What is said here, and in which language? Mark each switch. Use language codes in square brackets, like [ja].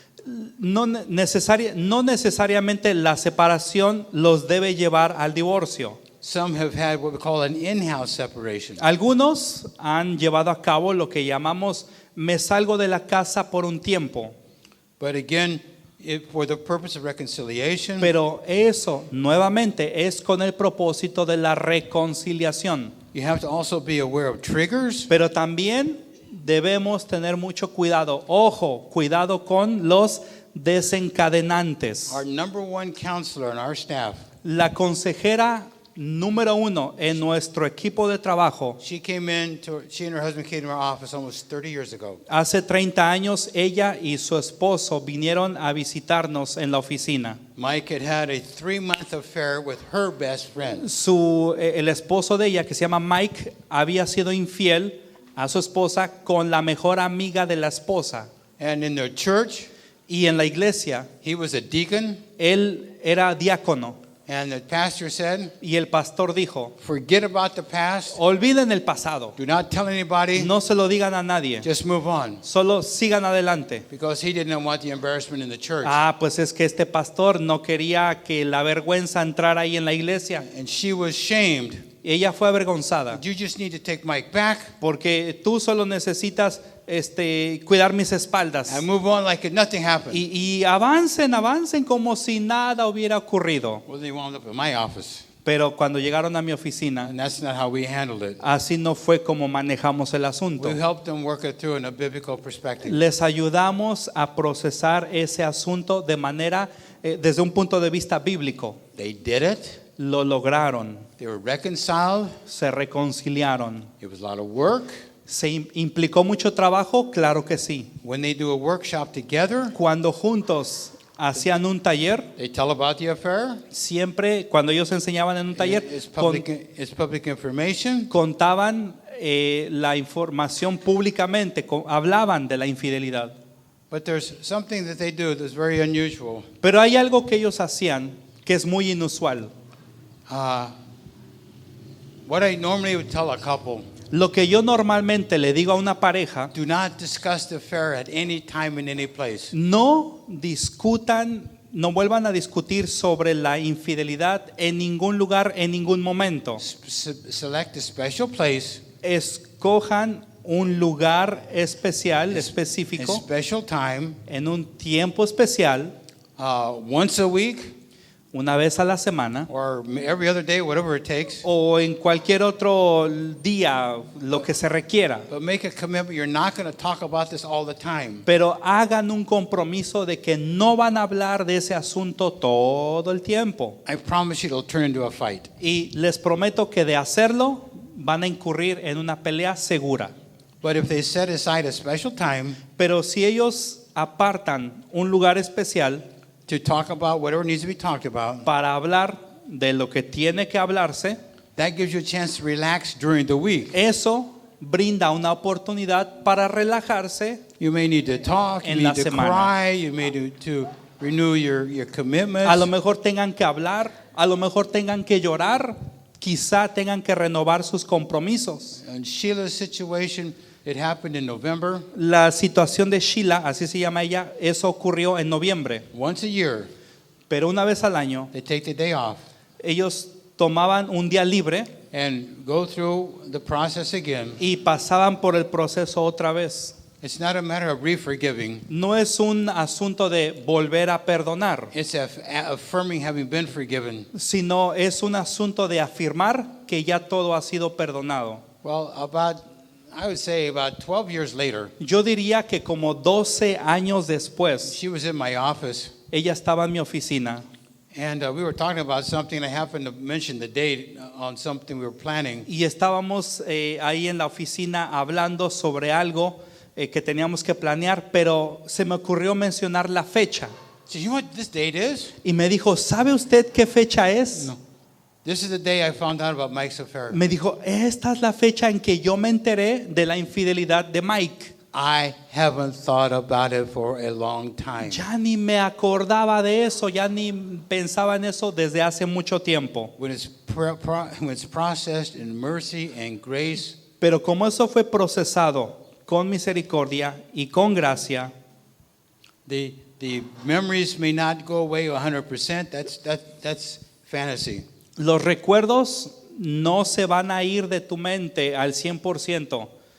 [es] No necesariamente la separación los debe llevar al divorcio. [en] Some have had what we call an in-house separation. [es] Algunos han llevado a cabo lo que llamamos me salgo de la casa por un tiempo. [en] But again, for the purpose of reconciliation, [es] Pero eso nuevamente es con el propósito de la reconciliación. [en] you have to also be aware of triggers. [es] Pero también debemos tener mucho cuidado. Ojo, cuidado con los desencadenantes. [en] Our number one counselor on our staff, [es] La consejera número 1 en nuestro equipo de trabajo, [en] she and her husband came to our office almost 30 years ago. [es] hace 30 años ella y su esposo vinieron a visitarnos en la oficina. [en] Mike had a 3-month affair with her best friend. [es] El esposo de ella, que se llama Mike, había sido infiel a su esposa con la mejor amiga de la esposa. [en] And in their church, [es] Y en la iglesia, [en] he was a deacon, [es] él era diácono. [en] and the pastor said, [es] Y el pastor dijo, [en] forget about the past. [es] olviden el pasado, [en] Do not tell anybody. [es] no se lo digan a nadie, [en] Just move on. [es] solo sigan adelante. [en] Because he didn't want the embarrassment in the church. [es] Pues es que este pastor no quería que la vergüenza entrara ahí en la iglesia. [en] And she was shamed. [es] Ella fue avergonzada [en] You just need to take Mike back [es] porque tú solo necesitas cuidar mis espaldas. [en] and move on like nothing happened. [es] Y avancen como si nada hubiera ocurrido. [en] Well, they wound up in my office. [es] Pero cuando llegaron a mi oficina, [en] And that's not how we handled it. [es] así no fue como manejamos el asunto. [en] We helped them work it through in a biblical perspective. [es] Les ayudamos a procesar ese asunto de manera, desde un punto de vista bíblico. [en] They did it. [es] Lo lograron, [en] They were reconciled. [es] se reconciliaron. [en] It was a lot of work. [es] ¿Se implicó mucho trabajo? Claro que sí. [en] When they do a workshop together, [es] Cuando juntos hacían un taller, [en] they tell about the affair. [es] siempre cuando ellos enseñaban en un taller, [en] It's public information. [es] contaban la información públicamente, hablaban de la infidelidad. [en] But there's something that they do that's very unusual. [es] Pero hay algo que ellos hacían que es muy inusual. [en] What I normally would tell a couple, [es] Lo que yo normalmente le digo a una pareja, [en] do not discuss the affair at any time in any place. [es] no discutan, no vuelvan a discutir sobre la infidelidad en ningún lugar, en ningún momento. [en] Select a special place, [es] Escojan un lugar especial, [en] a [es] específico, [en] special time, [es] en un tiempo especial, [en] once a week [es] una vez a la semana, [en] or every other day, whatever it takes. [es] o en cualquier otro día, lo que se requiera. [en] But make a commitment. You're not going to talk about this all the time. [es] Pero hagan un compromiso de que no van a hablar de ese asunto todo el tiempo. [en] I promise you it'll turn into a fight. [es] Y les prometo que de hacerlo van a incurrir en una pelea segura. [en] But if they set aside a special time [es] Pero si ellos apartan un lugar especial [en] to talk about whatever needs to be talked about, [es] para hablar de lo que tiene que hablarse, [en] that gives you a chance to relax during the week. [es] eso brinda una oportunidad para relajarse. [en] You may need to talk, you [es] En [en] need [es] la [en] to [es] semana. [en] cry, you may need to renew your commitments. [es] A lo mejor tengan que hablar, a lo mejor tengan que llorar, quizá tengan que renovar sus compromisos. [en] In Sheila's situation, it happened in November. [es] La situación de Sheila, así se llama ella, eso ocurrió en noviembre. [en] Once a year, [es] Pero una vez al año, [en] they take the day off [es] ellos tomaban un día libre [en] and go through the process again. [es] y pasaban por el proceso otra vez. [en] It's not a matter of re-forgiving. [es] No es un asunto de volver a perdonar, [en] It's affirming having been forgiven. [es] sino es un asunto de afirmar que ya todo ha sido perdonado. [en] Well, I would say about 12 years later, [es] Yo diría que como 12 años después, [en] she was in my office, [es] ella estaba en mi oficina [en] and we were talking about something. I happened to mention the date on something we were planning. [es] y estábamos ahí en la oficina hablando sobre algo que teníamos que planear, pero se me ocurrió mencionar la fecha. [en] So you know what this date is? [es] Y me dijo, ¿sabe usted qué fecha es? [en] No. This is the day I found out about Mike's affair. [es] Me dijo, esta es la fecha en que yo me enteré de la infidelidad de Mike. [en] I haven't thought about it for a long time. [es] Ya ni me acordaba de eso, ya ni pensaba en eso desde hace mucho tiempo. [en] When it's processed in mercy and grace, [es] Pero como eso fue procesado con misericordia y con gracia, [en] the memories may not go away 100%. That's fantasy. [es] los recuerdos no se van a ir de tu mente al 100%.